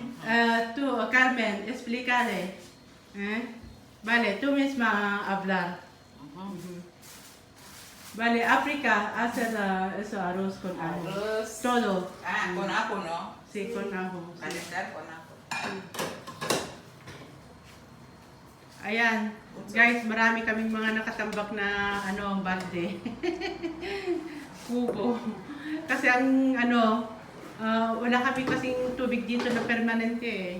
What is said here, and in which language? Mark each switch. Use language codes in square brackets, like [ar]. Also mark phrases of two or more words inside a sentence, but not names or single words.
[es] tú, Carmen, explícale. Vale, tú misma hablar. Vale, África hace eso arroz con ajo. Arroz. Todo. Ah, con ajo, ¿no? Sí, con ajo. Sí. Calentar con ajo. [tl] Ayan, guys, marami kaming mga nakatambak na balde. Kubo. Kasi ang wala kami kasing tubig dito na permanente eh.